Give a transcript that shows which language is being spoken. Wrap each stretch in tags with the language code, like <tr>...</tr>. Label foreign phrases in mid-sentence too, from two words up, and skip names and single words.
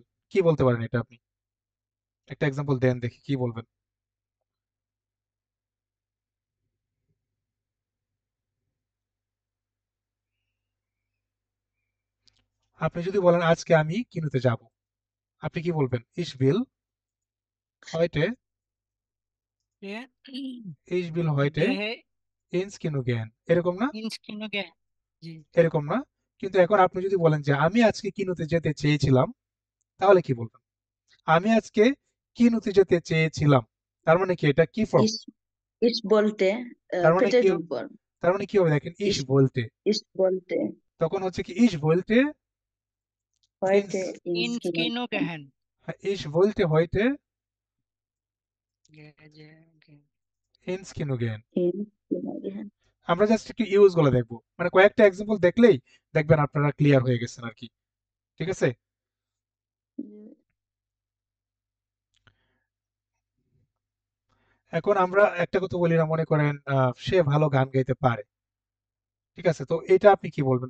<bn>কি বলতে পারেন এটা আপনি? একটা এক্সাম্পল দেন দেখি কি বলবেন। আপনি যদি বলেন আজকে আমি কিনুতে যাব, আপনি কি বলবেন?</bn> <de>Ich will heute, Ja, ich will heute gehe ins Kino gehen,</de> <bn>এরকম না?</bn> <de>ins Kino gehen.</de> <bn>জি এরকম না? কিন্তু এখন আপনি যদি বলেন যে আমি আজকে কিনুতে যেতে চেয়েছিলাম, তাহলে কি বলবেন? আমি আজকে কিনুতে যেতে চেয়েছিলাম, তার মানে কি এটা কি ফর্ম?</bn> <de>Ich wollte.</de> <bn>তার মানে কি,</bn> <de>Preteritum form.</de> <bn>তার মানে কি হবে দেখেন,</bn> <de>ich Ich- wollte, Ich wollte</de> <bn>তখন হচ্ছে কি</bn> <de>ich wollte heute ins ins Kino Kino gehen. ich wollte heute Gehen. ins Kino gehen। ins Kino gehen.</de> <bn>আমরা জাস্ট একটু ইউজ গুলো দেখবো, মানে কয়েকটা এক্সাম্পল দেখলেই দেখবেন আপনারা ক্লিয়ার হয়ে গেছেন আর কি, ঠিক আছে। এখন আমরা একটা কথা বলি না, মনে করেন সে ভালো গান গাইতে পারে, ঠিক আছে, তো এটা আপনি কি বলবেন?</bn>